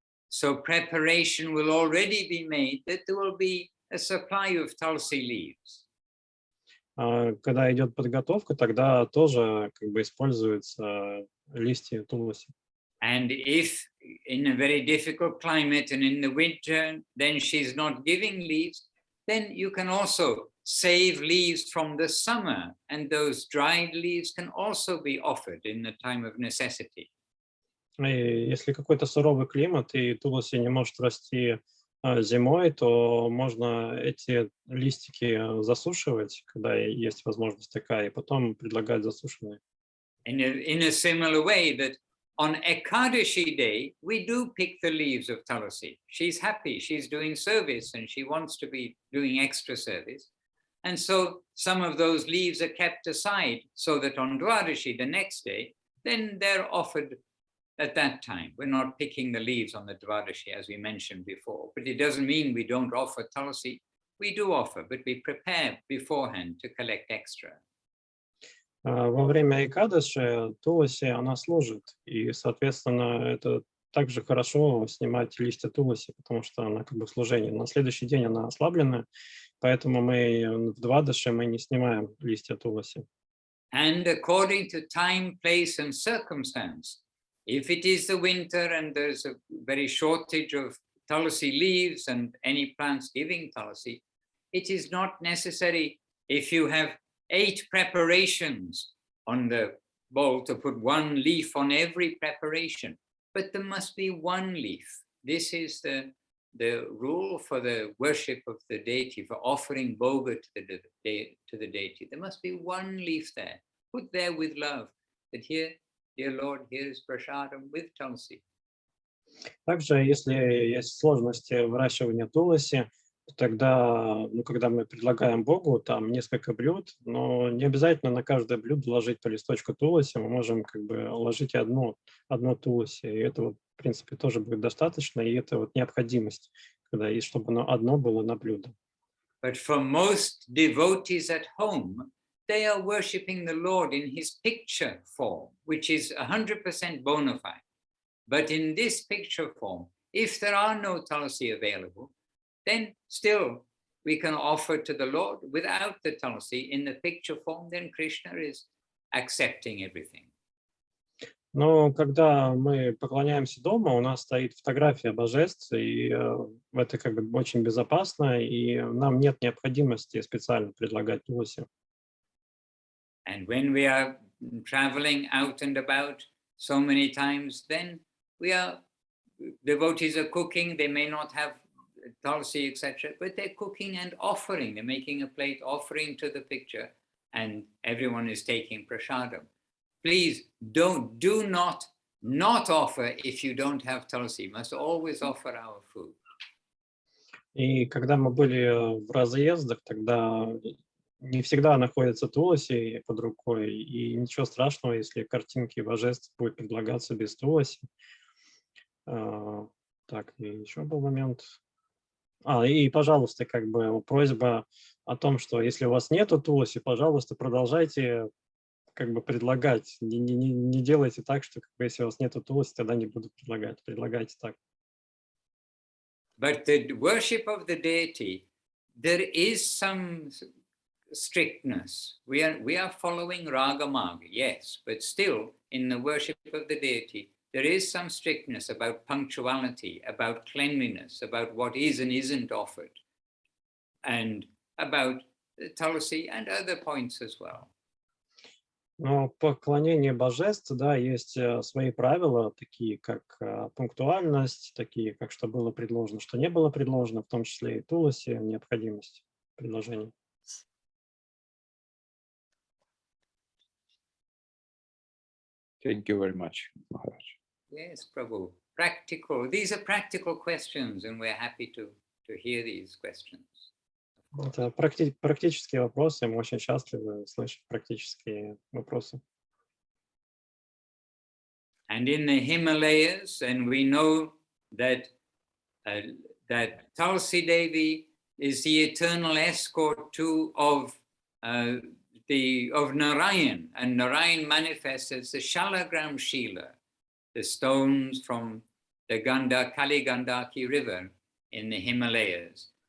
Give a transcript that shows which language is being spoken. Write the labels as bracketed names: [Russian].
[English] So preparation will already be made that there will be a supply of Tulsi leaves. [Russian] Когда идет подготовка, тогда тоже используются листья туласи. [English] And if in a very difficult climate and in the winter, then she's not giving leaves, then you can also save leaves from the summer, and those dried leaves can also be offered in the time of necessity. [Russian] И если какой-то суровый климат и туласи не может расти зимой, то можно эти листики засушивать, когда есть возможность такая, и потом предлагать засушенные. [English] In a similar way that on Ekadashi day, we do pick the leaves of Tulasi. She's happy, she's doing service, and she wants to be doing extra service. And so some of those leaves are kept aside so that on Dwadashi, the next day, then they're offered at that time. We're not picking the leaves on the Dwadashi, as we mentioned before. But it doesn't mean we don't offer Tulasi. We do offer, but we prepare beforehand to collect extra. [Russian] Во время Экадаши туласи, она служит, и, соответственно, это также хорошо снимать листья туласи, потому что она в служении. На следующий день она ослабленная, поэтому мы в Двадаши мы не снимаем листья туласи. [English] And according to time, place, and circumstance, if it is the winter and there's a very shortage of Tulasi leaves and any plants giving Tulasi, it is not necessary if you have 8 preparations on the bowl to put 1 leaf on every preparation, but there must be 1 leaf. This is the rule for the worship of the deity, for offering bhoga to the deity. There must be 1 leaf there, put there with love. That here, dear Lord, here is prasadam with tulsi. [Russian] Также, если есть сложности выращивания туласи, тогда, когда мы предлагаем Богу там несколько блюд, но не обязательно на каждое блюдо ложить по листочку туласи, мы можем как бы ложить и одно туласи, и этого, в принципе, тоже будет достаточно, и это вот необходимость, и чтобы оно одно было на блюдо. [English] But for most devotees at home, they are worshipping the Lord in his picture form, which is 100% bona fide. But in this picture form, if there are no tulsi available, then still we can offer to the Lord without the tulsi in the picture form, then Krishna is accepting everything. [Russian] Но когда мы поклоняемся дома, у нас стоит фотография божеств, и это как бы очень безопасно, и нам нет необходимости специально предлагать туласи. [English] And when we are traveling out and about so many times, then devotees are cooking, they may not have tulsi, etc., but they're cooking and offering. They're making a plate, offering to the picture, and everyone is taking prasadam. Please do not offer if you don't have tulsi. You must always offer our food. [Russian] И когда мы были в разъездах, тогда не всегда находится туласи под рукой, и ничего страшного, если картинки божеств будут предлагаться без туласи. Так, и еще был момент. И, пожалуйста, как бы просьба о том, что если у вас нету туласи, пожалуйста, продолжайте как бы предлагать. Не делайте так, что как бы, если у вас нету туласи, тогда не буду предлагать. Предлагайте так. [English] But the worship of the deity, there is some strictness. We are following raga marga, yes, but still in the worship of the deity, there is some strictness about punctuality, about cleanliness, about what is and isn't offered, and about tulsi and other points as well. [Russian] Но поклонение божеств, да, есть свои правила, такие как пунктуальность, такие как что было предложено, что не было предложено, в том числе и туласи, необходимость предложения. [English] Thank you very much, Maharaj. Yes, Prabhu. Practical. These are practical questions, and we're happy to hear these questions. [Russian] Это практические вопросы, мы очень счастливы слышать практические вопросы. [English] And in the Himalayas, and we know that Tulsi Devi is the eternal escort of Narayan, and Narayan manifests as the Shalagram Shila, the stones from the Kali Gandaki river in the Himalayas.